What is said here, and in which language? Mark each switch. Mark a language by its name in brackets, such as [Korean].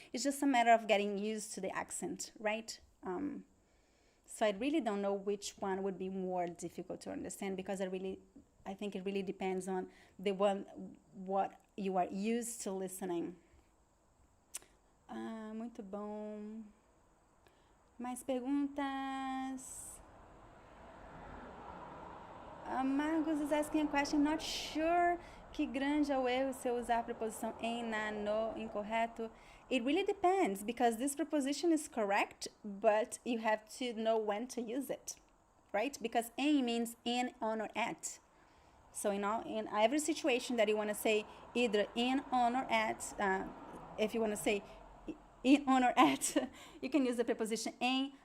[English] It's just a matter of getting used to the accent, right? So I really don't know which one would be more difficult to understand because I think it really depends on what you are used to listening. [Portuguese] Muito bom. Mais perguntas? [English] Marcos is asking a question. Not sure [Portuguese] que grande é o erro se eu usar a preposição em, na, no, incorreto. [English] It really depends because this preposition is correct, but you have to know when to use it, right? Because em means in, on, or at. So in every situation that you want to say either in, on, or at, if you want to say in, on, or at, you can use the preposition em.